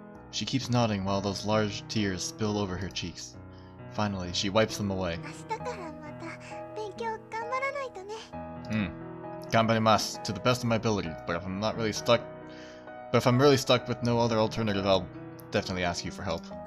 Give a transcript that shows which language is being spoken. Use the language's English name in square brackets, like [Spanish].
[English] She keeps nodding while those large tears spill over her cheeks. Finally, she wipes them away. [Japanese] 明日からまた勉強頑張らないとね。 Ganbarimasu, [English] to the best of my ability, but if I'm really stuck with no other alternative, I'll definitely ask you for help.